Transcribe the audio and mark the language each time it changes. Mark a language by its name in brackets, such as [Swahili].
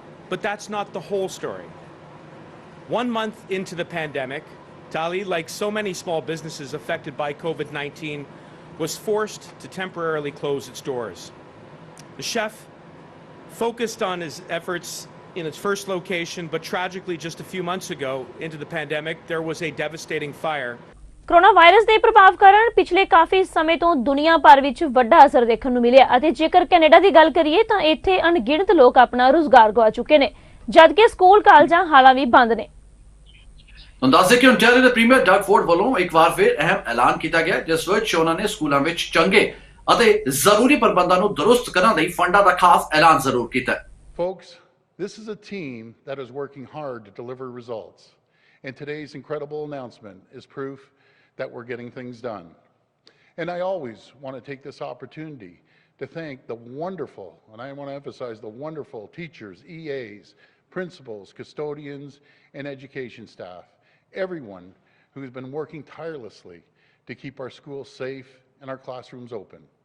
[English] But that's not the whole story. 1 month into the pandemic, Tali, like so many small businesses affected by COVID-19, was forced to temporarily close its doors. The chef focused on his efforts in its first location, but tragically just a few months ago into the pandemic, there was a devastating fire. [Punjabi] Corona virus ਦੇ ਪ੍ਰਭਾਵ ਕਾਰਨ ਪਿਛਲੇ ਕਾਫੀ ਸਮੇਂ ਤੋਂ ਦੁਨੀਆ ਭਰ ਵਿੱਚ ਵੱਡਾ ਅਸਰ ਦੇਖਣ ਨੂੰ ਮਿਲਿਆ ਅਤੇ ਜੇਕਰ ਕੈਨੇਡਾ ਦੀ ਗੱਲ ਕਰੀਏ ਤਾਂ ਇੱਥੇ ਅਣਗਿਣਤ ਲੋਕ ਆਪਣਾ ਰੁਜ਼ਗਾਰ ਗਵਾ ਚੁੱਕੇ ਨੇ ਜਦਕਿ ਸਕੂਲ ਕਾਲਜਾਂ ਹਾਲਾਂ ਵੀ ਬੰਦ ਨੇ। ਹੁਣ ਦੱਸਦੇ ਕਿ ਓਨਟਾਰੀਓ ਦੇ ਪ੍ਰੀਮੀਅਰ ਡਗ ਫੋਰਡ ਵੱਲੋਂ ਇੱਕ ਵਾਰ ਫਿਰ ਅਹਿਮ ਐਲਾਨ ਕੀਤਾ ਗਿਆ ਜਿਸ ਵਿੱਚ ਉਹਨਾਂ ਨੇ ਸਕੂਲਾਂ ਵਿੱਚ ਚੰਗੇ ਅਤੇ ਜ਼ਰੂਰੀ ਪ੍ਰਬੰਧਾਂ ਨੂੰ ਦਰੁਸਤ ਕਰਨ ਲਈ ਫੰਡਾਂ ਦਾ ਖਾਸ ਐਲਾਨ ਜ਼ਰੂਰ ਕੀਤਾ। [English] Folks, this is a team that is working hard to deliver results, and today's incredible announcement is proof that we're getting things done. And I always want to take this opportunity to thank the wonderful, and I want to emphasize the wonderful teachers, EAs, principals, custodians, and education staff, everyone who's been working tirelessly to keep our schools safe and our classrooms open.